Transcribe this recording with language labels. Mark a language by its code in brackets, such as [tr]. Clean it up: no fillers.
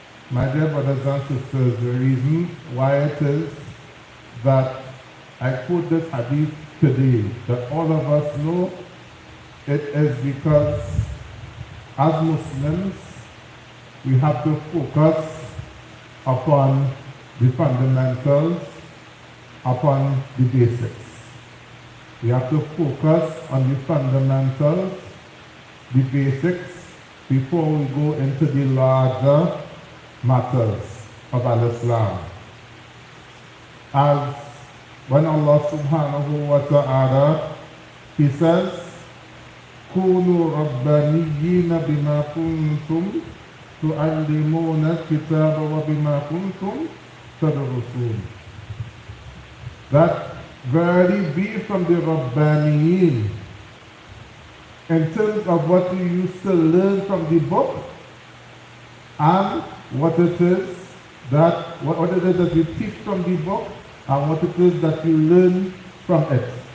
[en] My dear brothers and sisters, the reason why it is that I quote this hadith today, that all of us know, it is because as Muslims, we have to focus upon the fundamentals, upon the basics. We have to focus on the fundamentals, the basics, before we go into the larger matters of Al-Islam. As when Allah subhanahu wa ta'ala, He says, [ar] كونوا ربانيين بما كنتم تعلمون الكتاب وبما كنتم تدرسون. [en] That verily be from the Rabbaniyin in terms of what you used to learn from the book and what it is that you teach from the book and what it is that you learn from it.